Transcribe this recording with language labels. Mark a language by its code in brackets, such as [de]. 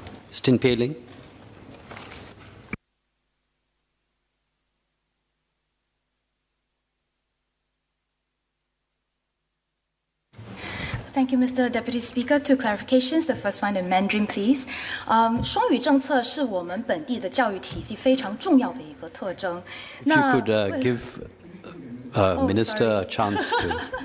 [en] Stin Peiling. Thank you, Mr. Deputy Speaker. Two clarifications. The first one in Mandarin, please. [zh] 双语政策是我们本地的教育体系非常重要的一个特征。 [en] If you could give Minister a chance to.